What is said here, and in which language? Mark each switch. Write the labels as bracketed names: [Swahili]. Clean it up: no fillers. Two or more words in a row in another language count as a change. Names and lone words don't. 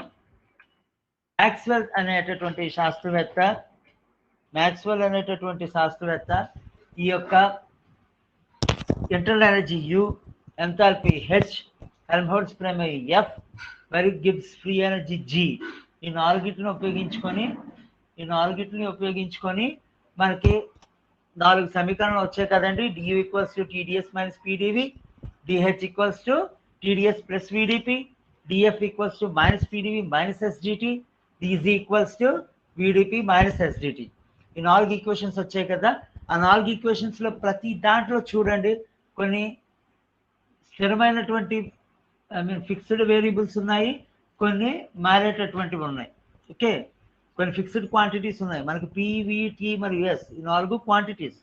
[Telugu] మ్యాక్స్వెల్ అనేటటువంటి శాస్త్రవేత్త ఈ యొక్క [English] internal energy [Telugu] U, ఎంథాల్పీ H, హెల్మ్హోల్ట్జ్ ప్రమేయం F మరియు [English] Gibbs free energy [Telugu] G, ఈ నాలుగిటిని ఉపయోగించుకొని మనకి 4 సమీకరణాలు వచ్చాయి కదండి. [English] du = TdS - PdV, dH = TdS + VdP, dF = -PdV - SdT, dZ = VdP - SdT. [Telugu] ఈ 4 ఈక్వేషన్స్ వచ్చాయి కదా. ఆ 4 ఈక్వేషన్స్ లో ప్రతి దాంట్లో చూడండి కొన్ని స్థిరమైనటువంటి [English] fixed variables [Telugu] ఉన్నాయి, కొన్ని మారేటటువంటివి ఉన్నాయి. ఓకే, కొన్ని [English] fixed quantities [Telugu] ఉన్నాయి మనకి PVT మరియు S, ఈ 4 క్వాంటిటీస్.